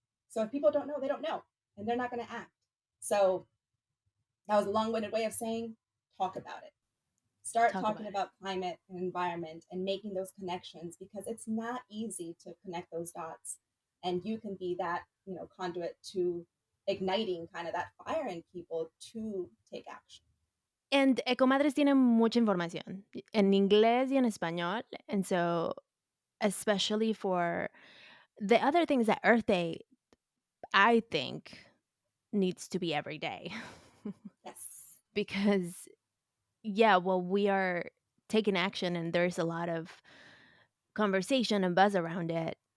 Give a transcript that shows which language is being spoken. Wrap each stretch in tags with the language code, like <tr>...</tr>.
<en>So if people don't know, they don't know, and they're not going to act. So that was a long-winded way of saying, talk about it. Start Talk about talking it. about climate and environment and making those connections, because it's not easy to connect those dots. And you can be that, conduit to igniting kind of that fire in people to take action.</en> <es>And Ecomadres tiene mucha información en inglés y en español.</es> <en>And so, especially for the other things, that Earth Day, I think, needs to be every day. Yes. Because, yeah, well, we are taking action and there's a lot of conversation and buzz around it.</en>